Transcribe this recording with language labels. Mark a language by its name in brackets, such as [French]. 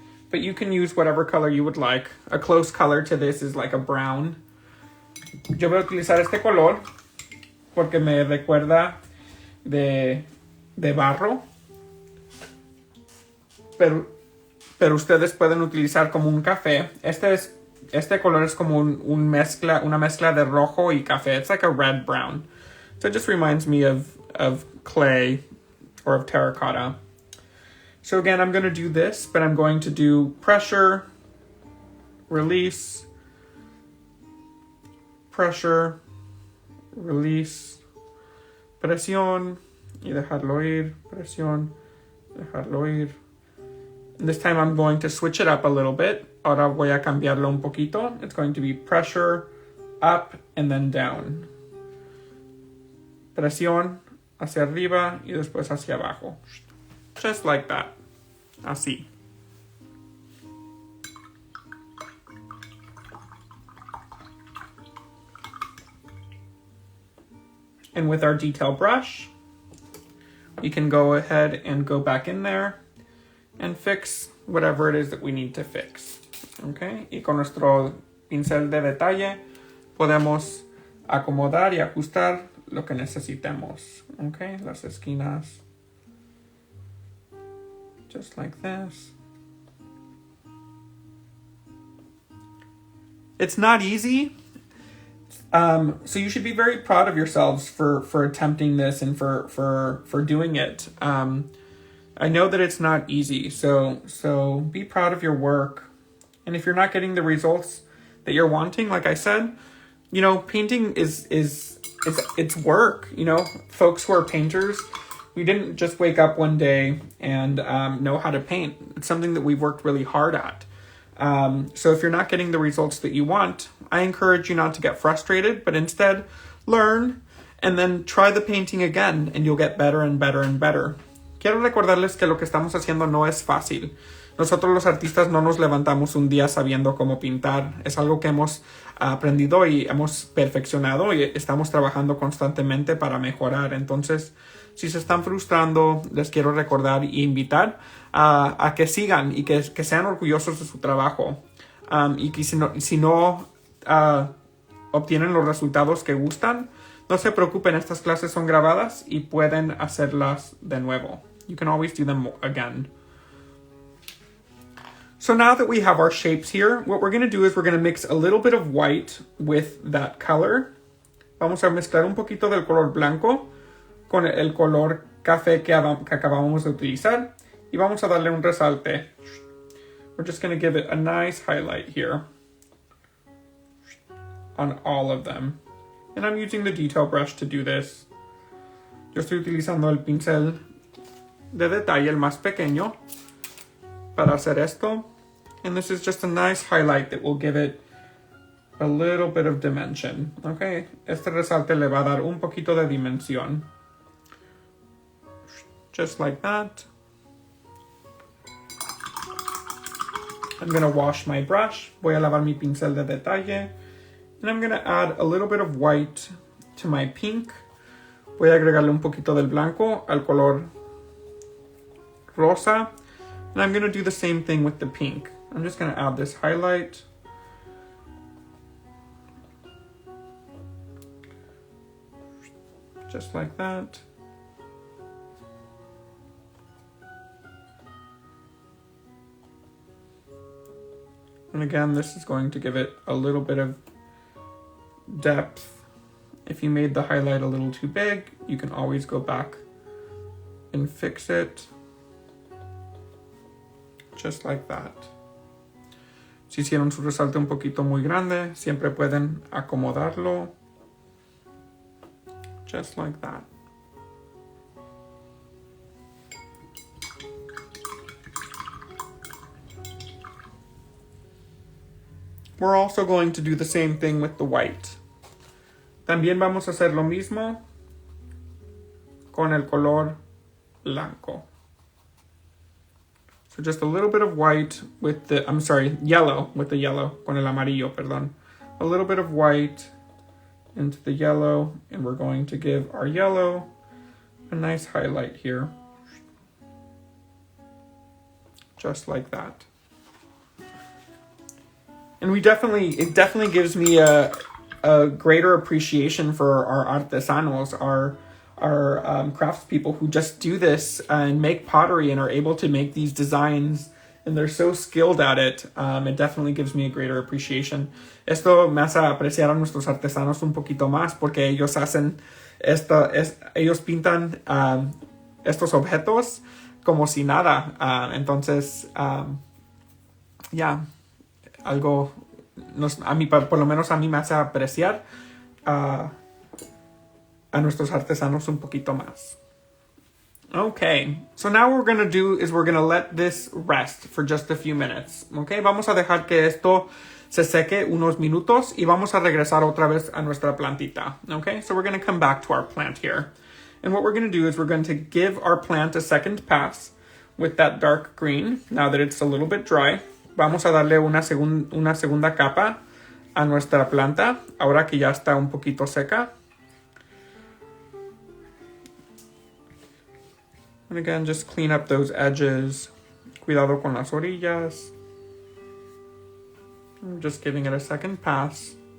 [English] But you can use whatever color you would like. A close color to this is like a brown. [Spanish] Yo voy a utilizar este color porque me recuerda de barro. Pero ustedes pueden utilizar como un café. Este color es como una mezcla de rojo y café. [English] It's like a red brown. So it just reminds me of clay or of terracotta. So again, I'm going to do this, but I'm going to do pressure, release, pressure, release, [Spanish] presión y dejarlo ir, [English] presión, dejarlo ir. And this time I'm going to switch it up a little bit. [Spanish] Ahora voy a cambiarlo un poquito. [English] It's going to be pressure, up, and then down. [Spanish] Presión hacia arriba y después hacia abajo. [English] Just like that. Así. And with our detail brush, we can go ahead and go back in there and fix whatever it is that we need to fix. Okay? [Spanish] Y con nuestro pincel de detalle podemos acomodar y ajustar lo que necesitemos. Okay? Las esquinas. [English] Just like this. It's not easy. So you should be very proud of yourselves for attempting this and for doing it. I know that it's not easy, so be proud of your work. And if you're not getting the results that you're wanting, like I said, you know, painting is it's work. You know, folks who are painters, we didn't just wake up one day and know how to paint. It's something that we've worked really hard at. So if you're not getting the results that you want, I encourage you not to get frustrated, but instead learn and then try the painting again, and you'll get better and better and better. [Spanish] Quiero recordarles que lo que estamos haciendo no es fácil. Nosotros los artistas no nos levantamos un día sabiendo cómo pintar. Es algo que hemos aprendido y hemos perfeccionado y estamos trabajando constantemente para mejorar. Entonces, si se están frustrando, les quiero recordar e invitar a que sigan y que sean orgullosos de su trabajo. Y que si no obtienen los resultados que gustan, no se preocupen, estas clases son grabadas y pueden hacerlas de nuevo. [English] You can always do them again. So now that we have our shapes here, what we're going to do is we're going to mix a little bit of white with that color. [Spanish] Vamos a mezclar un poquito del color blanco con el color café que acabamos de utilizar y vamos a darle un resalte. [English] We're just going to give it a nice highlight here on all of them. And I'm using the detail brush to do this. [Spanish] Yo estoy utilizando el pincel de detalle, el más pequeño, para hacer esto. [English] And this is just a nice highlight that will give it a little bit of dimension. [Spanish] Okay, este resalte le va a dar un poquito de dimensión. [English] Just like that. I'm gonna wash my brush. [Spanish] Voy a lavar mi pincel de detalle. [English] And I'm gonna add a little bit of white to my pink. [Spanish] Voy a agregarle un poquito del blanco al color rosa. [English] And I'm gonna do the same thing with the pink. I'm just gonna add this highlight. Just like that. And again, this is going to give it a little bit of depth. If you made the highlight a little too big, you can always go back and fix it. Just like that. [Spanish] Si hicieron su resalte un poquito muy grande, siempre pueden acomodarlo. [English] Just like that. We're also going to do the same thing with the white. [Spanish] También vamos a hacer lo mismo con el color blanco. [English] So just a little bit of white with the, yellow with the yellow, [Spanish] con el amarillo, perdón. [English] A little bit of white into the yellow, and we're going to give our yellow a nice highlight here. Just like that. And it definitely gives me a greater appreciation for our artesanos, our craftspeople who just do this and make pottery and are able to make these designs, and they're so skilled at it. It definitely gives me a greater appreciation. [Spanish] Esto me hace apreciar a nuestros artesanos un poquito más porque ellos hacen ellos pintan estos objetos como si nada. Entonces, algo por lo menos a mí me hace apreciar a nuestros artesanos un poquito más. [English] Okay, so now what we're going to do is we're going to let this rest for just a few minutes. [Spanish] Okay, vamos a dejar que esto se seque unos minutos y vamos a regresar otra vez a nuestra plantita. [English] Okay, so we're going to come back to our plant here. And what we're going to do is we're going to give our plant a second pass with that dark green. Now that it's a little bit dry, [Spanish] vamos a darle una segunda capa a nuestra planta, ahora que ya está un poquito seca. [English] And again, just clean up those edges. [Spanish] Cuidado con las orillas. [English] I'm just giving it a second pass.